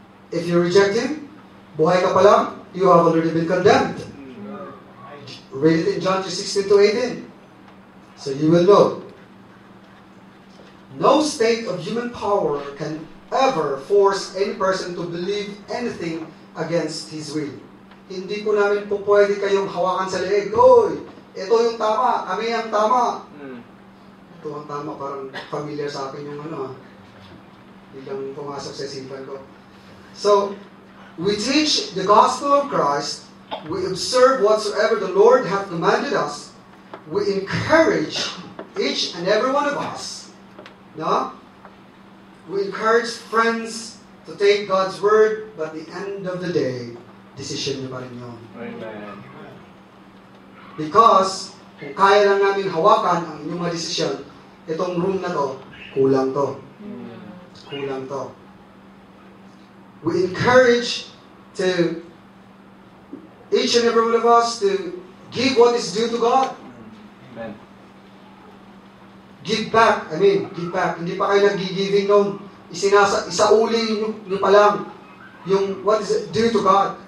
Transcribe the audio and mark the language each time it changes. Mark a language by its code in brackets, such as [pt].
[en] If you reject Him, [tl] buhay ka pa lang, [en] you have already been condemned. Read it in John 3:16 to 18. So you will know. No state of human power can ever force any person to believe anything against his will. [tl] Hindi po namin po pwede kayong hawakan sa leeg. Oy, ito yung tama, kami ang tama. Ito ang tama, parang familiar sa akin yung biglang pumasok sa isipan ko. [en] So, we teach the gospel of Christ. We observe whatsoever the Lord hath commanded us. We encourage each and every one of us. No? We encourage friends to take God's word, but at the end of the day, decision [tl] nyo pa rin yun. [en] Amen. Because, [tl] kung kaya lang namin hawakan ang inyong mga desisyon, itong room na to, kulang to. Kulang to. [en] We encourage to each and every one of us to give what is due to God. Amen. Give back. Give back. [tl] Hindi pa kayo nag-giving noon. Isauli nyo pa lang yung [en] what is due to God.